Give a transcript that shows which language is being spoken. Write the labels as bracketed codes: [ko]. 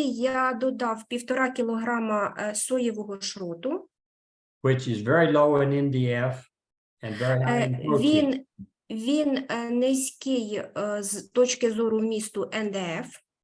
[uk] Я додав 1,5 кілограма соєвого шроту. [en] Which is very low in NDF and very high in protein. [uk] Він низький з точки зору вмісту НДФ.